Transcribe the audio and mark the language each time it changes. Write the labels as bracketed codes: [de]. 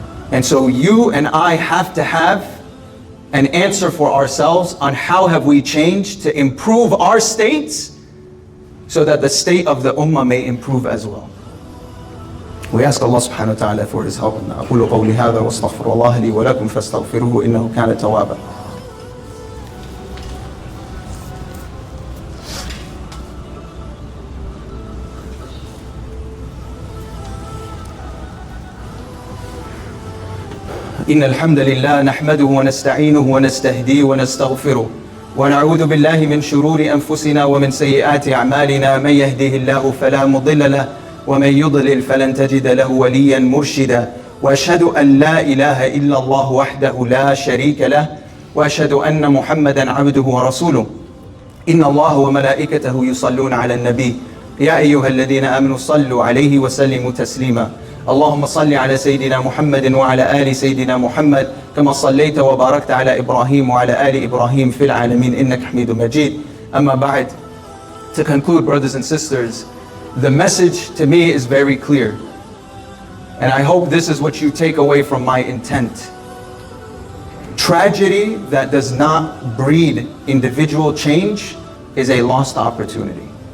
[en] And so you and I have to have an answer for ourselves on how have we changed to improve our states, so that the state of the ummah may improve as well. We ask Allah subhanahu wa ta'ala for His help. [ar] أقول قولي هذا وأستغفر الله لي ولكم فاستغفروه إنه كان توابا. إن الحمد لله نحمده ونستعينه ونستهديه ونستغفره ونعوذ بالله من شرور أنفسنا ومن سيئات أعمالنا. من يهده الله فلا مضل له ومن يضلل فلن تجد له وليا مرشدا. وأشهد أن لا إله إلا الله وحده لا شريك له وأشهد أن محمدا عبده ورسوله. إن الله وملائكته يصلون على النبي يا أيها الذين آمنوا صلوا عليه وسلموا تسليما. اللهم صل على سيدنا محمد وعلى آل سيدنا محمد كما صليت وباركت على إبراهيم وعلى آل إبراهيم في العالمين إنك حميد مجيد. أما بعد, [en] to conclude, brothers and sisters, the message to me is very clear. And I hope this is what you take away from my intent. Tragedy that does not breed individual change is a lost opportunity.